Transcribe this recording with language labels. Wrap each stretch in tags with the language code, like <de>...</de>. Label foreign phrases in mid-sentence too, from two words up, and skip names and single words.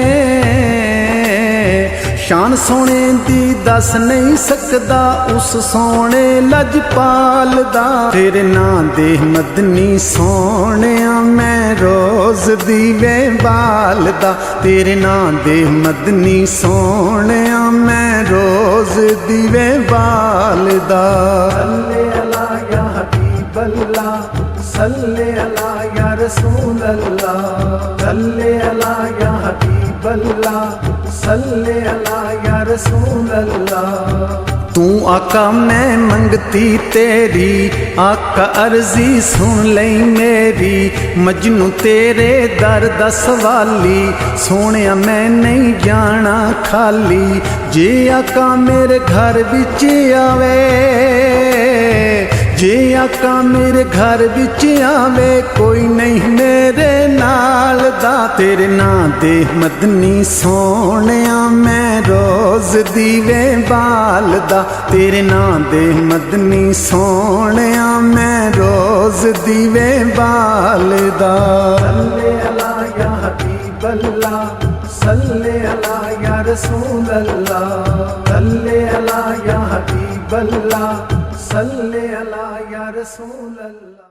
<pa>شان سوہنے دی دس نہیں سکدا اس سوہنے لجپال دا، تیرے ناں دے مدنی سوہنیا میں روز دیوے بالدا، تیرے ناں دے مدنی سوہنیا میں روز دیوے بالدا.</pa> <ar>صلِّ على يا حبيب الله، صلِّ على يا رسول الله، صلِّ على يا حبيب الله، صلِّ على يا رسول الله.</ar> <pa>توں آقا میں منگتی تیری، آقا عرضی سن لئی میری، مجنوں تیرے در دا سوالی، سوہنیا میں نہیں جانا خالی. جے آقا میرے گھر وچ آوے، جے آقا میرے گھر وچ آوے، کوئی نہیں میرے نال دا، تیرے ناں دے مدنی سوہنیا میں روز دیوے بالدا، تیرے ناں دے مدنی سوہنیا میں روز دیوے بالدا.</pa> <ar>صلِّ على يا حبيب الله، صلِّ على يا رسول الله، صلِّ على يا حبيب الله، صلِّ على يا رسول الله.</ar>